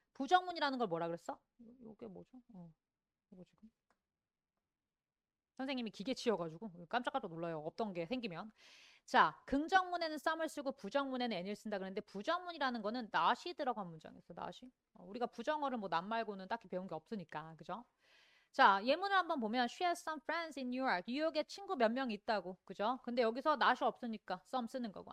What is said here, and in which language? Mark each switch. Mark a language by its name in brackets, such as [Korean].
[Korean] 부정문이라는 걸 뭐라 그랬어? 요게 뭐죠? 이거 지금 선생님이 기계 치여가지고 깜짝깜짝 놀라요. 없던 게 생기면. 자, 긍정문에는 썸을 쓰고 부정문에는 n을 쓴다 그랬는데 부정문이라는 거는 not이 들어간 문장이었어. not이. 우리가 부정어를 뭐 not 말고는 딱히 배운 게 없으니까. 그죠? 자, 예문을 한번 보면 [English] she has some friends in New York. [Korean] 뉴욕에 친구 몇 명 있다고. 그죠? 근데 여기서 not이 없으니까 some 쓰는 거고.